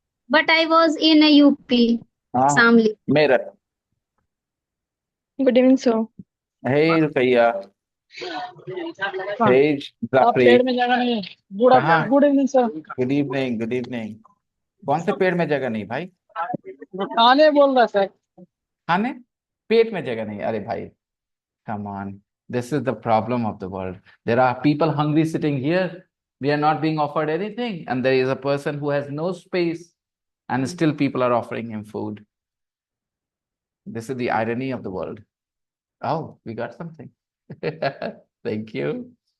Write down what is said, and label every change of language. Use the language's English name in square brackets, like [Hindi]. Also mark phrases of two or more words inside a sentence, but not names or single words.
[English] but I was in a UP, [Hindi] हाँ Samli. मेरठ. [English] Good evening, sir. [Hindi] Hey रुपैया. हाँ, [English] Hey [Hindi] आप पेड़ जाफरी. में जगह नहीं है। गुड कहाँ? [English] Good evening sir. Good evening, good evening. [Hindi] कौन से पेड़ में जगह नहीं भाई? खाने बोल रहा सर। खाने? पेट में जगह नहीं, अरे भाई. [English] Come on. This is the problem of the world. There are people hungry sitting here. We are not being offered anything. And there is a person who has no space. And still people are offering him food. This is the irony of the world. Oh, we got something. Thank you.